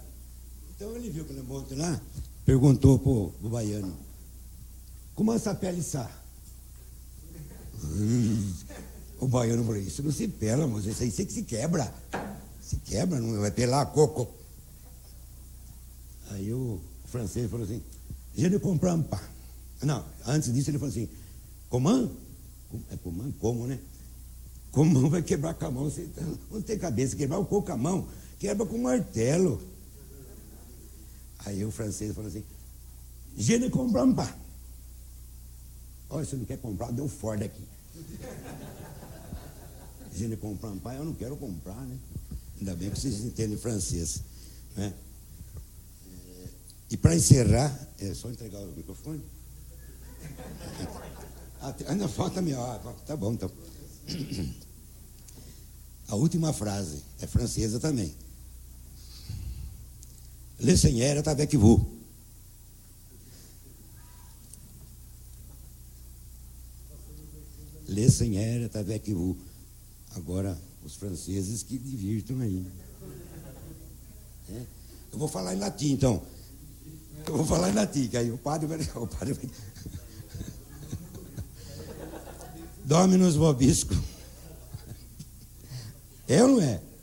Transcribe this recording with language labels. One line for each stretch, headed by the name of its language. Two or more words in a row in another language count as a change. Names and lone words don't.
Portuguese: Então ele viu aquele monte lá, perguntou pro baiano: como essa pele está? O baiano falou: isso não se pela, moço, isso aí que se quebra. Se quebra, não vai pelar coco. Aí o francês falou assim:
French: je ne comprends pas.
Portuguese: Não, antes disso ele falou assim: comment? É comment? Como, né? Como vai quebrar com a mão? Você não tem cabeça, quebrar o coco com a mão, quebra com um martelo. Aí o francês falou assim:
French: je ne comprends pas.
Portuguese: Olha, você não quer comprar, deu fora daqui.
French: Je ne comprends pas,
Portuguese: eu não quero comprar, né? Ainda bem que vocês entendem francês, né? E para encerrar, é só entregar o microfone? Ainda falta meia hora. Tá bom, então. A última frase é francesa também.
French: Le Seigneur est avec vous. Le Seigneur est avec vous.
Portuguese: Agora, os franceses que divirtam aí. Eu vou falar em latim, então. Eu vou falar em latim, que aí o padre vai...
Latin: Dominus vobiscum.
Portuguese: É ou não é?